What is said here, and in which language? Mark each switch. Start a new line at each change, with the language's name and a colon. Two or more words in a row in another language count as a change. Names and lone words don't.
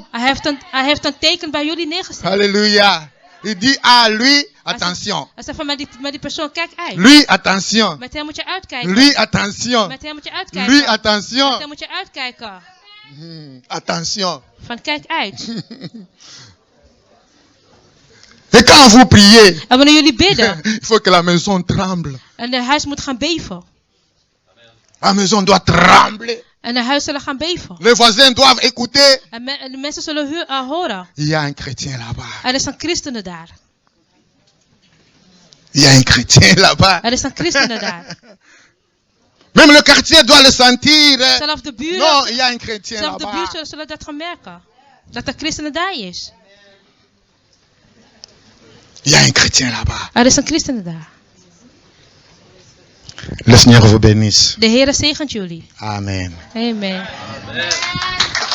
Dutch: hij heeft een teken bij jullie neergezet.
French: Alléluia. Il dit à lui, attention.
Dutch: Hij zegt van met die persoon, kijk uit.
French: Lui, attention.
Dutch: Met hem moet je uitkijken.
French: Lui, attention.
Dutch: Met hem moet je uitkijken.
French: Lui,
Dutch: Met
French: attention.
Dutch: hem moet je uitkijken.
French: Attention.
Dutch: Van kijk uit.
French: Et quand vous priez,
Dutch: En wanneer jullie bidden.
French: il faut que la maison tremble.
Dutch: En de huis moet gaan beven.
French: La maison doit trembler.
Dutch: En de huis zullen gaan beven.
French: Les voisins doivent écouter.
Dutch: En de mensen zullen horen.
French: Il y a un chrétien là-bas.
Dutch: Er is een christene daar.
French: Il y a un chrétien là-bas.
Dutch: Er is een christene daar.
French: Même le quartier doit le sentir.
Dutch: Zelfs de buren.
French: Non, il y a un chrétien
Dutch: Zelfs de
French: là-bas.
Dutch: buren zullen dat gaan merken. Dat de christene daar is.
French: Il y a un chrétien là-bas.
Dutch: Er is een christene daar.
French: Le Seigneur vous bénisse.
Dutch: De Heere zegent jullie.
French: Amen.
Dutch: Amen.